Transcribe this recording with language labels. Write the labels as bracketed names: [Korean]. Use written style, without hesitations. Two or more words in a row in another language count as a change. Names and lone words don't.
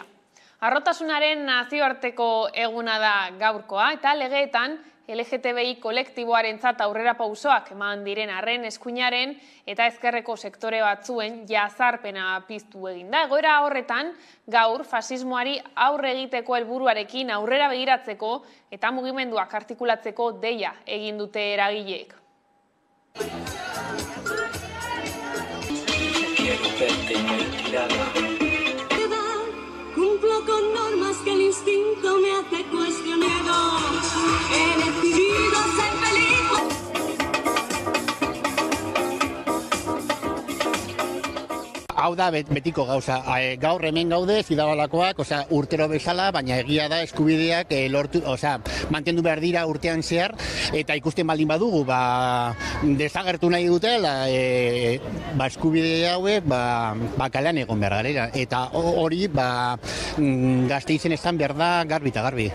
[Basque] Harrotasunaren nazioarteko eguna da gaurkoa eta legeetan LGTBI kolektiboarentzat aurrera pausoak eman diren arren eskuinaren eta ezkerreko sektore batzuen jazarpena piztu egin da. Egoera horretan gaur fasismoari aurre egiteko helburuarekin aurrera begiratzeko eta mugimenduak artikulatzeko deia egin dute eragileek. [Spanish] Cumplo con normas que el instinto me hace cuestionar. He decidido ser feliz. [Basque] Hau da betiko gauza, gaur hemen gaude zidabalakoak, urtero bezala, baina egia da eskubideak lortu, mantendu behar dira urtean zehar, eta ikusten baldin badugu, desagertu nahi dutela, eskubide hauek, kalean egon behar garela, eta hori, Gasteizen estan behar da garbi eta garbi.